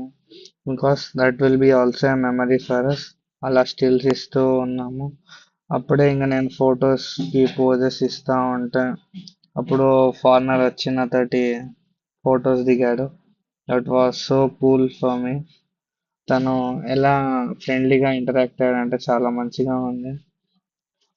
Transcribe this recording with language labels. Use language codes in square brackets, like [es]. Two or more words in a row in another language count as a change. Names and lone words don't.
[en] because that will be also a memory for us. [te] అలా స్టిల్స్ ఇస్తూ ఉన్నాము. అప్పుడే ఇంకా నేను ఫొటోస్ కి పోజెస్ ఇస్తా ఉంటే అప్పుడు ఫారినర్ వచ్చిన తోటి ఫొటోస్ దిగాడు. [en] that was so cool for me. [te] తను ఎలా [en] friendlyగా interact [te] అయ్యాడంటే చాలా మంచిగా ఉంది.